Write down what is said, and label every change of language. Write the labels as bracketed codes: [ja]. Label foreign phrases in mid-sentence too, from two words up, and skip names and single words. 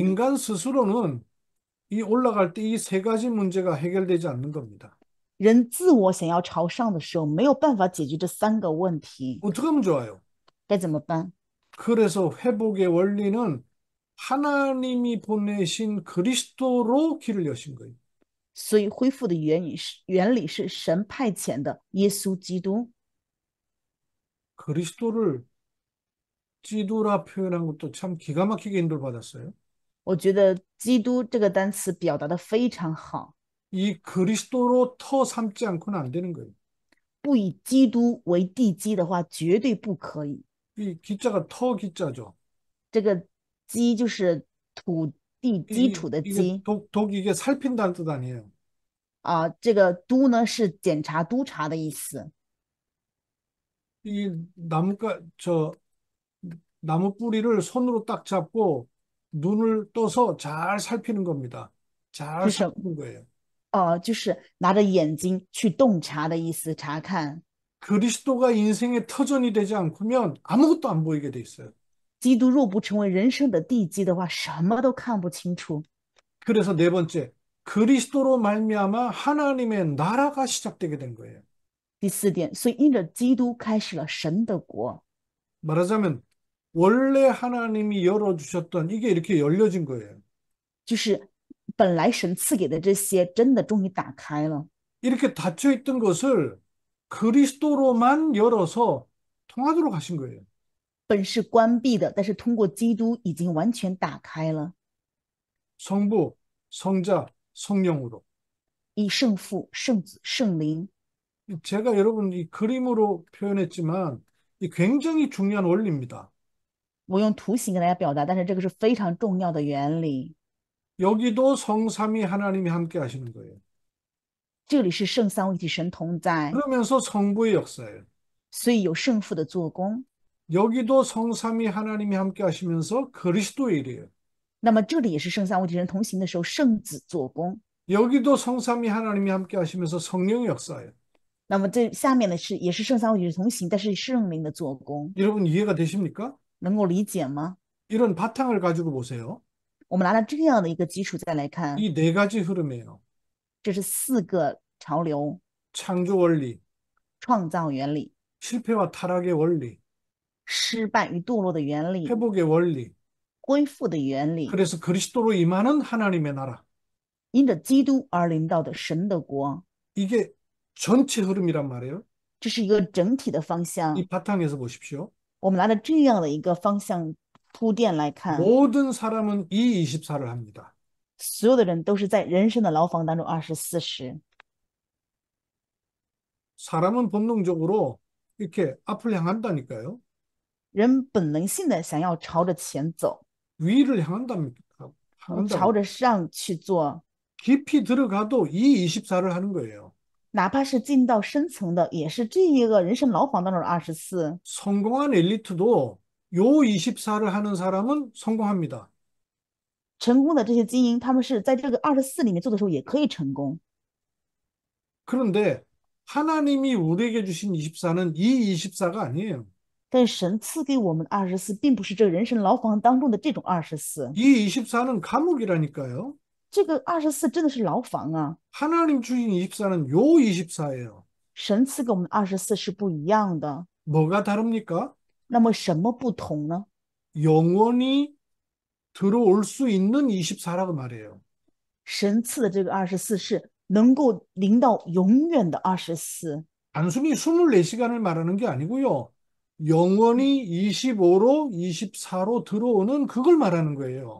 [ko] 인간 스스로는 이 올라갈 때 이 세 가지 문제가 해결되지 않는 겁니다. [zh] 人自我想要朝上的时候，没有办法解决这三个问题， [ko] 어떻게 하면 좋아요? [zh] 该怎么办？ [ko] 그래서 회복의 원리는 하나님이 보내신 그리스도로 길을 여신 거예요. [zh] 所以恢复的原理是神派遣的耶稣基督。 [ko] 그리스도를 찌두라 표현한 것도 참 기가 막히게 인도를 받았어요. [zh] 我觉得基督这个单词表达的非常好， [ko] 이 그리스도로 터 삼지 않고는 안 되는 거예요. [zh] 不以基督为地基的话，绝对不可以。 [ko] 이 기자가 터 기자죠. [zh] 这个基就是土地基础的 [ko] 이게 [zh] 基 [ko] 독 이게 살핀다는 뜻 아니에요. [zh] 啊，这个督呢是检查督查的意思。 [ko] 이 나무가 저 나무 뿌리를 손으로 딱 잡고 눈을 떠서 잘 살피는 겁니다. 잘 [zh] 是什 [ko] 살피는 거예요. [zh] 就是拿着眼睛去洞察的意思，查看。 [ko] 그리스도가 인생의 터전이 되지 않으면 아무것도 안 보이게 돼 있어요. [zh] 基督若不成为人生的地基的话，什么都看不清楚。 [ko] 그래서 네 번째, 그리스도로 말미암아 하나님의 나라가 시작되게 된 거예요. [zh] 第4点，所以因着基督开始了神的国， [ko] 말하자면 원래 하나님이 열어주셨던 이게 이렇게 열려진 거예요. [zh] 就是本来神赐给的这些，真的终于打开了。 [ko] 이렇게 닫혀 있던 것을 그리스도로만 열어서 통하도록 하신 거예요. [zh] 本是关闭的，但是通过基督已经完全打开了。 [ko] 성부, 성자, 성령으로. [zh] 以圣父、圣子、圣灵， [ko] 제가 여러분 이 그림으로 표현했지만 이 굉장히 중요한 원리입니다. [zh] 我用图形跟大家表达，但是这个是非常重要的原理。 [ko] 여기도 성삼위 하나님이 함께 하시는 거예요. [zh] 这里是圣三位一体神同在， [ko] 그러면서 성부의 역사예요. [zh] 所以有圣父的做工。 [ko] 여기도 성삼위 하나님이 함께 하시면서 그리스도의 일이에요. [zh] 那么这里也是圣三位一体神同行的时候，圣子做工。 [ko] 여기도 성삼위 하나님이 함께 하시면서 성령의 역사예요. [zh] 那么这下面的是也是圣三位一体同行，但是圣灵的做工， [ko] 여러분 이해가 되십니까? [zh] 能够理解吗？ [ko] 이런 바탕을 가지고 보세요. [zh] 我们拿了这样的一个基础再来看， [ko] 이 네 가지 흐름이에요. [zh] 这是4个潮流： [ko] 창조 원리, [zh] 创造原理、 [ko] 실패와 타락의 원리, [zh] 失败与堕落的原理、 [ko] 회복의 원리. [zh] 恢复的原理， [ko] 그래서 그리스도로 임하는 하나님의 나라. [zh] 因着基督而临到的神的国， [ko] 이게 전체 흐름이란 말이에요. [zh] 这是一个整体的方向。 [ko] 이 바탕에서 보십시오. [zh] 我们拿着这样的一个方向铺垫来看， [ko] 모든 사람은 이 24를 합니다. [zh] 所有的人都是在人生的牢房当中24时。 [ko] 사람은 본능적으로 이렇게 앞을 향한다니까요. [zh] 人本能性的想要朝着前走， [ko] 위를 향한답니까? [zh] 朝 [ko] 향한다고. [zh] 着上去做， [ko] 깊이 들어가도 이 24를 하는 거예요. [zh] 哪怕是进到深层的，也是这一个人生牢房当中的24。 [ko] 성공한 엘리트도 요 24를 하는 사람은 성공합니다. [zh] 成功的这些精英，他们是在这个24里面做的时候也可以成功。 [ko] 그런데 하나님이 우리에게 주신 24는 이 24가 아니에요. [zh] 但神赐给我们的24，并不是这个人生牢房当中的这种24， [ko] 이 24는 감옥이라니까요. [zh] 这个24真的是牢房啊！ [ko] 하나님 주신 24는 요 24예요. [zh] 神赐给我们的24是不一样的。 [ko] 뭐가 다릅니까? [zh] 那么什么不同呢？ [ko] 영원히 들어올 수 있는 24라고 말해요. [zh] 神赐的这个24是能够临到永远的24， [ko] 단순히 24시간을 말하는 게 아니고요. 영원히 25로 24로 들어오는 그걸 말하는 거예요.